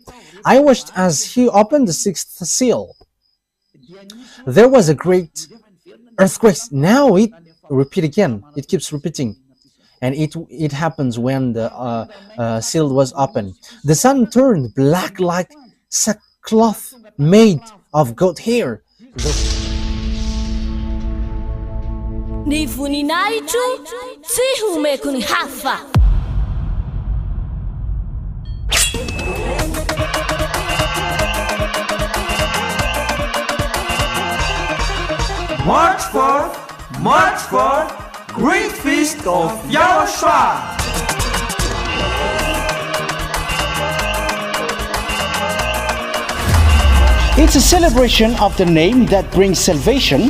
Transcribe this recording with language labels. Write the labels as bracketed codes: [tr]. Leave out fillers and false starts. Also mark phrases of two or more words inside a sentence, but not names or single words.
[en] I watched as he opened the sixth seal. There was a great earthquake. Now it keeps repeating, and it happens when the seal was opened. The sun turned black like sackcloth made of goat hair. [mg] Ny voninahitro tsy homeko ny hafa. [en] March forth, great feast of YAHOSHUAH. It's a celebration of the name that brings salvation,